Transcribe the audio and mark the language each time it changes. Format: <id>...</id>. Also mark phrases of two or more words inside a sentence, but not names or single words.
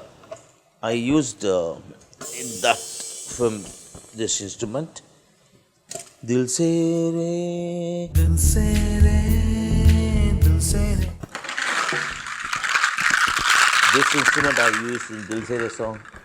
<en>I used in that film this instrument. Dil Se Re, Dil Se Re, Dil Se Re. This instrument I used in Dil Se Re song.</en>